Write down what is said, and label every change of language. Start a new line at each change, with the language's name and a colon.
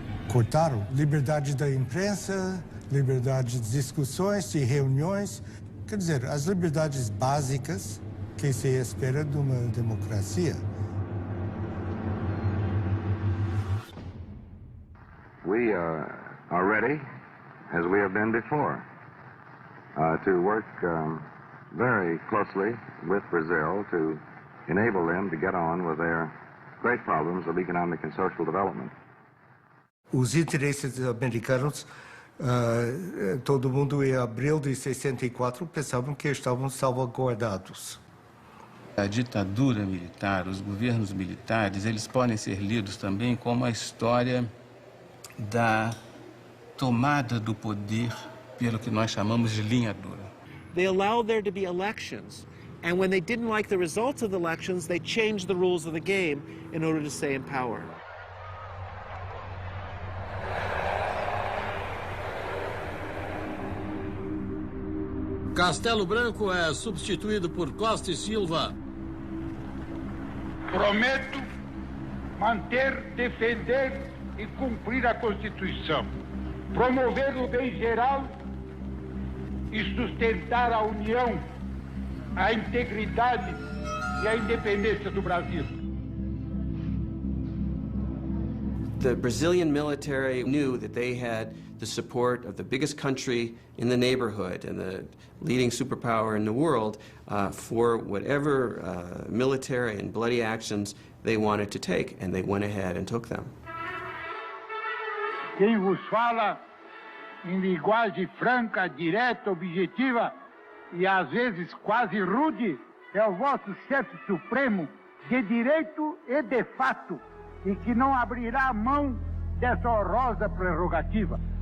Portuguese: Cortaram liberdade da imprensa, liberdade de discussões, de reuniões, quer dizer, as liberdades básicas que se espera de uma democracia.
English: We are ready, as we have been before, to work very closely with Brazil to enable them to get on with their great problems of economic and social development.
Portuguese: Os interesses americanos, todo mundo em abril de 64 pensavam que estavam salvaguardados. A ditadura militar, os governos militares, eles podem ser lidos também como a história da tomada do poder pelo que nós chamamos de linha dura.
English: They allowed there to be elections, and when they didn't like the results of the elections, they changed the rules of the game in order to stay in power.
Portuguese: Castelo Branco é substituído por Costa e Silva. Prometo manter, defender e cumprir a Constituição, promover o bem geral e sustentar a união, a integridade e a independência do Brasil.
English: The Brazilian military knew that they had the support of the biggest country in the neighborhood and the leading superpower in the world for whatever military and bloody actions they wanted to take, and they went ahead and took them.
Portuguese: Quem vos fala em linguagem franca, direta, objetiva e às vezes quase rude é o vosso chefe supremo de direito e de fato, e que não abrirá mão dessa honrosa prerrogativa.